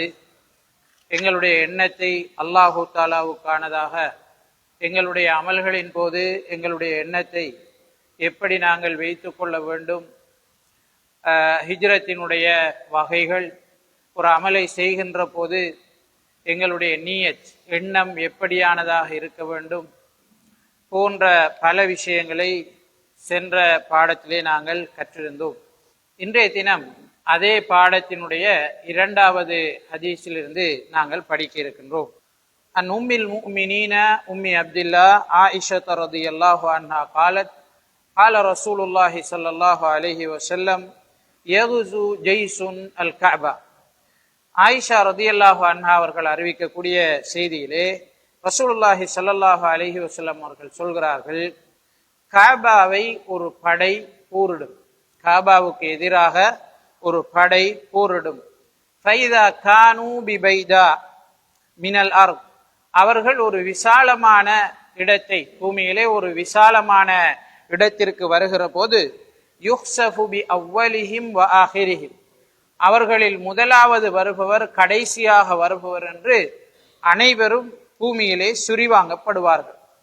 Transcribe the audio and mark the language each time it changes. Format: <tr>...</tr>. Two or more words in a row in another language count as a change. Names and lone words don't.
<ta>எங்களுடைய எண்ணத்தை அல்லாஹு தாலாவுக்கானதாக எங்களுடைய அமல்களின் போது எங்களுடைய எண்ணத்தை எப்படி நாங்கள் வைத்து கொள்ள வேண்டும், ஹிஜ்ரத்தினுடைய வகைகள், ஒரு அமலை செய்கின்ற போது எங்களுடைய நியத் எண்ணம் எப்படியானதாக இருக்க வேண்டும் போன்ற பல விஷயங்களை சென்ற பாடத்திலே நாங்கள் கற்றிருந்தோம். இன்றைய தினம் அதே பாடத்தினுடைய இரண்டாவது ஹதீஸிலிருந்து நாங்கள் படிக்க இருக்கின்றோம்.</ta> <ar>عن أم المؤمنين أم عبد الله عائشة رضي الله عنها قالت قال رسول الله صلى الله عليه وسلم يغزو جيش الكعبة.</ar> <ta>ஆயிஷா</ta> <ar>رضي الله عنها</ar> <ta>அவர்கள் அறிவிக்கக்கூடிய செய்தியிலே</ta> <ar>رسول الله صلى الله عليه وسلم</ar> <ta>அவர்கள் சொல்கிறார்கள், காபாவை ஒரு படை போரிடும், காபாவுக்கு எதிராக ஒரு படை போரிடும்.</ta> <ar>فإذا كانوا ببيداء من الأرض,</ar> <ta>அவர்கள் ஒரு விசாலமான இடத்தை, பூமியிலே ஒரு விசாலமான இடத்திற்கு வருகிற போது</ta> <ar>يخسف بأولهم وآخرهم,</ar> <ta>அவர்களில் முதலாவது வருபவர் கடைசியாக வருபவர் என்று அனைவரும் பூமியிலே சுரிவாங்கப்படுவார்கள்.</ta>